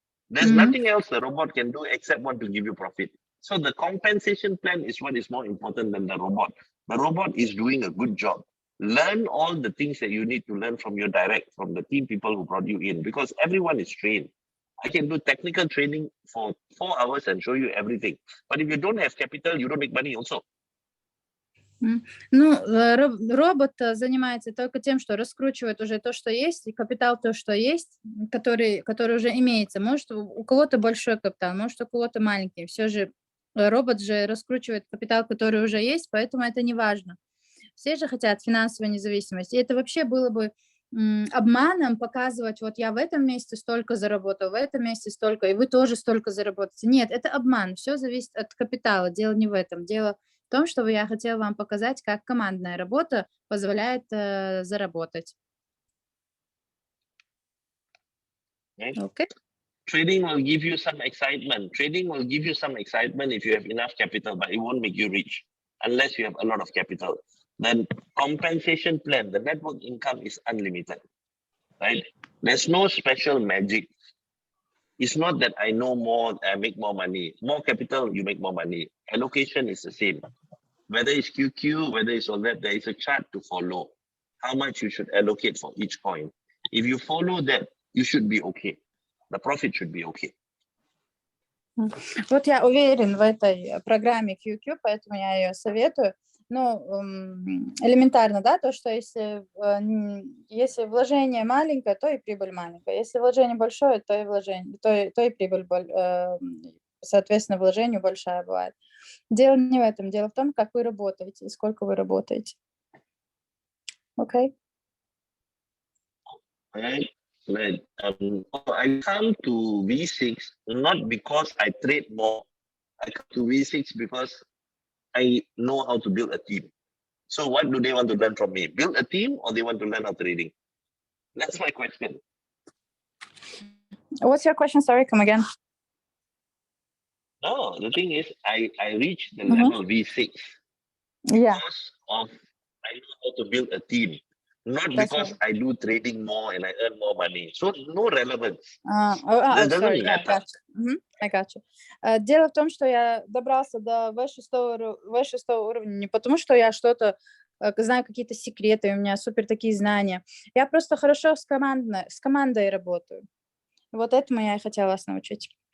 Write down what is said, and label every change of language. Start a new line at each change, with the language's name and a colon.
English: There's nothing else the robot can do except want to give you profit. So the compensation plan is what is more important than the robot. The robot is doing a good job. Learn all the things that you need to learn from your direct, from the team people who brought you in, because everyone is trained. I can do technical training for 4 hours and show you everything. But if you don't have capital, you don't make money also.
Russian: Ну, робот занимается только тем, что раскручивает уже то, что есть, и капитал то, что есть, который уже имеется. Может, у кого-то большой капитал, может, у кого-то маленький. Все же робот же раскручивает капитал, который уже есть, поэтому это не важно. Все же хотят финансовой независимости. И это вообще было бы обманом показывать, вот я в этом месяце столько заработал, в этом месяце столько, и вы тоже столько заработаете. Нет, это обман. Все зависит от капитала. Дело не в этом. Дело в том, что я хотела вам показать, как командная работа позволяет заработать.
English: Okay. Trading will give you some excitement. Trading will give you some excitement if you have enough capital, but it won't make you rich unless you have a lot of capital. Then compensation plan, the network income is unlimited, right? There's no special magic. It's not that I know more, I make more money. More capital, you make more money. Allocation is the same. Whether it's QQ, whether it's all that, there is a chart to follow. How much you should allocate for each coin. If you follow that, you should be okay. The profit should be okay.
Russian: Вот я уверен в этой программе QQ, поэтому я ее советую. Ну, элементарно, да, то, что если вложение маленькое, то и прибыль маленькая. Если вложение большое, то и прибыль, соответственно, вложению большая бывает. Дело не в этом, дело в том, как вы работаете и сколько вы работаете. Окей?
English: Right. I come to V6 not because I trade more. I come to V6 because I know how to build a team. So what do they want to learn from me? Build a team, or they want to learn how trading? That's my question. What's your question? Sorry, come again. No, the thing is, I reached the level V6 because of I know how to build a team, not because I do trading more and I earn more money. So no relevance. That doesn't matter. I got you.
Russian: Дело в том, что я добрался до V6 уровня не потому, что я что-то знаю, какие-то секреты, у меня супер такие знания. Я просто хорошо с командой работаю. Вот этому я и хотела вас научить.